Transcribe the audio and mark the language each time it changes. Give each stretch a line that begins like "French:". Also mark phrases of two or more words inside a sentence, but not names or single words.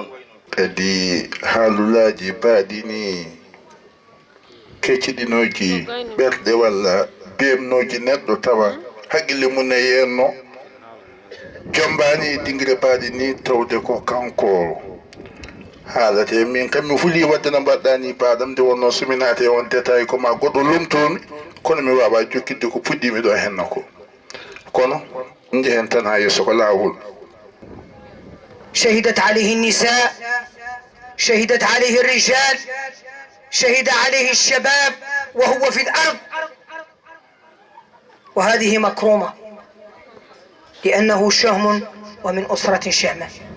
Fula: kadi haalulaji baaɗi ni kecciɗinoji ɓerɗe walla bemnoji neɗɗo tawa haqqille mum e yenno jombani dingre baaɗi ni tawde ko kanko haalate min kam mi huuli wadde no mbaɗɗani baɗam nde wonno somi naati e on détail ko ma goɗɗo lomtomi kono mi wawa jokkidde ko puɗɗimi ɗo henno ko kono jehen tan ha yesso ko laawol.
Arabic: شهدت عليه النساء، شهدت عليه الرجال، شهد عليه الشباب وهو في الأرض، وهذه مكرومة لأنه شهم ومن أسرة شهمة.